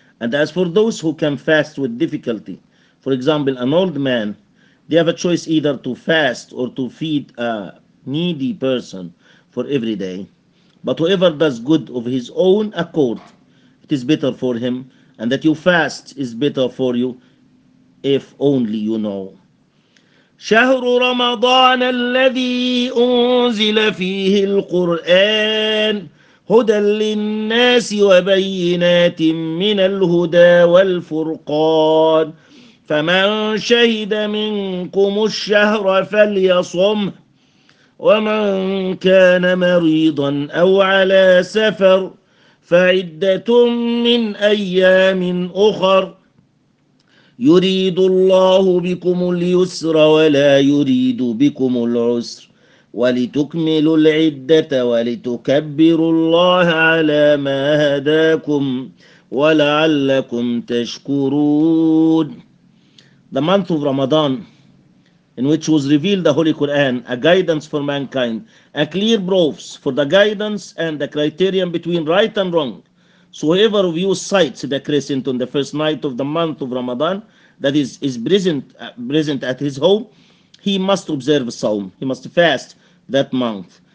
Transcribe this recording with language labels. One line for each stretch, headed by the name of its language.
English: And as for those who can fast with difficulty, for example, an old man, they have a choice either to fast or to feed a needy person for every day. But whoever does good of his own accord, it is better for him, and that you fast is better for you, if only you know.
Arabic: شهر رمضان الذي أنزل فيه القرآن هدى للناس وبينات من الهدى والفرقان فمن شهد منكم الشهر فليصم ومن كان مريضا أو على سفر فعدة من أيام أخر يريد الله بكم اليسر ولا يريد بكم العسر ولتكملوا العدة ولتكبروا الله على ما هداكم ولعلكم تشكرون.
English: The month of Ramadan, in which was revealed the Holy Quran, a guidance for mankind, a clear proofs for the guidance and the criterion between right and wrong. So whoever of you cites the crescent on the first night of the month of Ramadan, that is present at his home, he must observe Sawm, he must fast that month.